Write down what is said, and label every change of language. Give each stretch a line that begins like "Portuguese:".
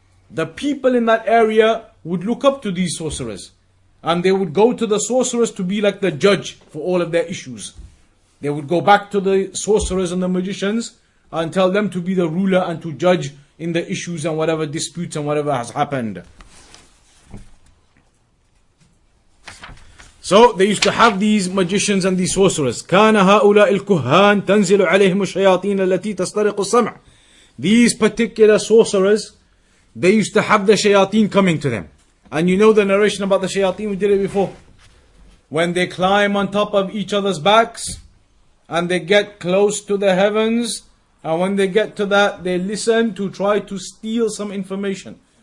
English: The people in that area would look up to these sorcerers, and they would go to the sorcerers to be like the judge for all of their issues. They would go back to the sorcerers and the magicians and tell them to be the ruler and to judge in the issues and whatever disputes and whatever has happened. So they used to have these magicians and these sorcerers.
Arabic: كان هؤلاء الكهان تنزل عليهم الشياطين التي تسترق السمع.
English: These particular sorcerers, they used to have the shayateen coming to them. And you know the narration about the shayateen, we did it before. When they climb on top of each other's backs, and they get close to the heavens, and when they get to that, they listen to try to steal some information.